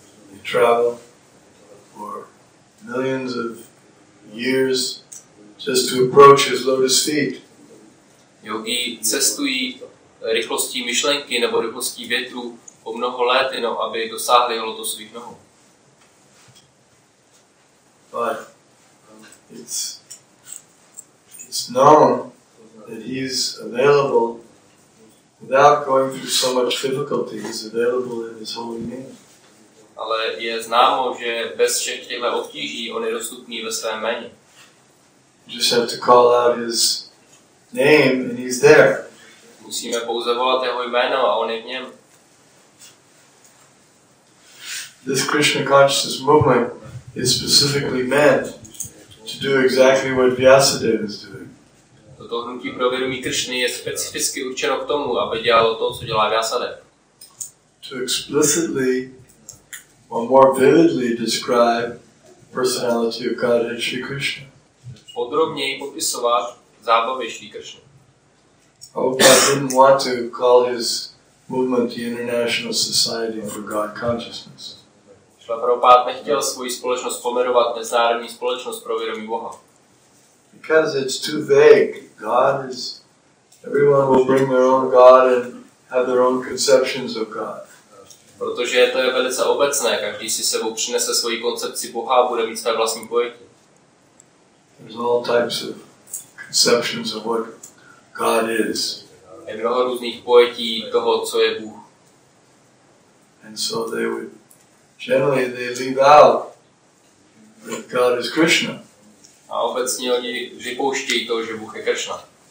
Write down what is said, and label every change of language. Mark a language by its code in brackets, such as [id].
[en] They travel for millions of years just to approach his lotus feet. [cs] Yogi cestují rychlostí myšlenky nebo rychlostí větru po mnoho let, jenom aby dosáhli jeho lotosových nohou. [en] But it's known that he's available without going through so much difficulty, is available in his holy name. [cs] Ale je známo, že bez všech těchto obtíží on je dostupný ve svém jméně. [en] You just have to call out his name and he's there. [cs] Musíme pouze volat jeho jméno a on je v něm. [en] This Krishna consciousness movement is specifically meant to do exactly what Vyasadeva is doing. [cs] Toto hnutí pro vědomí Kršny je specificky určeno k tomu, aby dělalo to, co dělá Vyasadeva. [en] To explicitly or more vividly describe personality of Godhead Shri Krishna. [cs] Podrobněji popisovat zábavy Shri Kršny. [en] Prabhupada didn't want to call his movement the International Society for God Consciousness. [cs] Prabhupada nechtěl svoji společnost pomenovat Mezinárodní společnost pro vědomí Boha. [en] Because it's too vague. God is, everyone will bring their own God and have their own conceptions of God. [cs] Protože to je velice obecné, každý si sebou přinese svoji koncepci Boha a bude mít své vlastní pojetí. [en] There's all types of conceptions of what God is. [cs] Je mnoho různých pojetí toho, co je Bůh. [en] And so they would, generally they leave out that God is Krishna. [cs] A obecně oni vypouštějí to, že Bůh je Kršna.